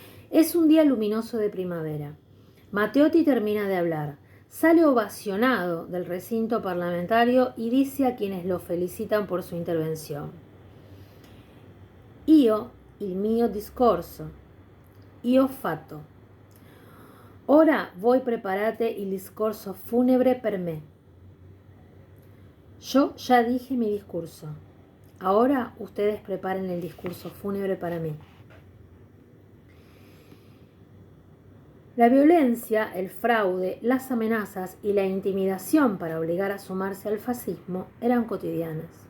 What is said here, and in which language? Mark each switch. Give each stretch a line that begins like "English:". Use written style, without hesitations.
Spanish: Es un día luminoso de primavera. Matteotti termina de hablar, sale ovacionado del recinto parlamentario y dice a quienes lo felicitan por su intervención:
Italian: Io il mio discorso. Io fatto. Ora voi preparate il discorso fúnebre per me.
Spanish: Yo ya dije mi discurso. Ahora ustedes preparen el discurso fúnebre para mí. La violencia, el fraude, las amenazas y la intimidación para obligar a sumarse al fascismo eran cotidianas.